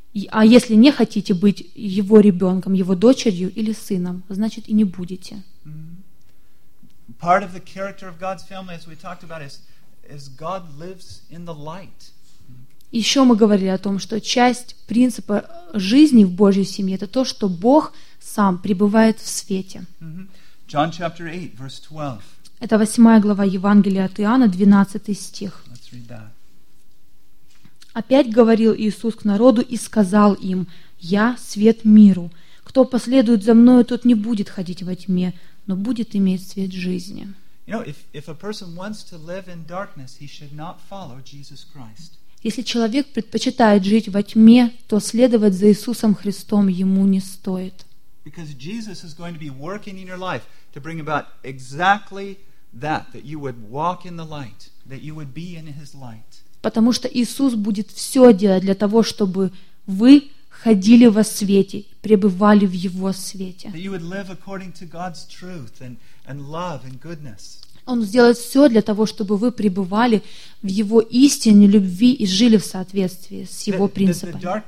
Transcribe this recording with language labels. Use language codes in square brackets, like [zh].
[ru] А если не хотите быть его ребенком, его дочерью или сыном, значит, и не будете. [en] Part of the character of God's family, as we talked about, is God lives in the light. [ru] Еще мы говорили о том, что часть принципа жизни в Божьей семье это то, что Бог сам пребывает в свете. [en] Mm-hmm. John chapter 8, verse 12. [ru] Это 8 глава Евангелия от Иоанна, 12 стих. [en] Let's read that. [ru] Опять говорил Иисус к народу и сказал им: «Я свет миру. Кто последует за мною, тот не будет ходить во тьме, но будет иметь свет жизни». [en] You know, if a person wants to live in darkness, he should not follow Jesus Christ. [ru] Если человек предпочитает жить во тьме, то следовать за Иисусом Христом ему не стоит. [en] Because Jesus is going to be working in your life to bring about exactly that you would walk in the light, that you would be in His light. [ru] Потому что Иисус будет все делать для того, чтобы вы ходили во свете, пребывали в Его свете. [en] That you would live according to God's truth and love and goodness. [ru] Он сделает все для того, чтобы вы пребывали в Его истине, любви и жили в соответствии с Его принципами.